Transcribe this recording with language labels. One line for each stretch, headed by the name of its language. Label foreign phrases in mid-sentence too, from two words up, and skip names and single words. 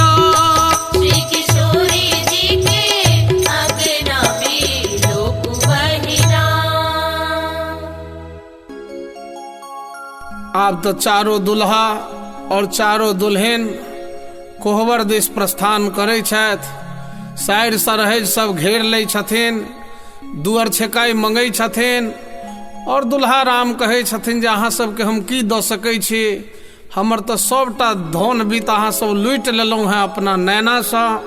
Maithili: श्री किशोरी जी के अंगना में लोग बहिना। आब तो चारों दुल्हा और चारों दुल्हन कोहबर दिस प्रस्थान करै छथि। साइड सरहज सब घेर लै छथिन, दुअर छेकाई मंगै छथिन और दुल्हा राम कहै छथिन जे अहाँ सबके हम की दऽ सकै छी। हमर तऽ सबटा धन बीत अहाँ सब लूटि लेलहुँ हैं अपना नैनासँ।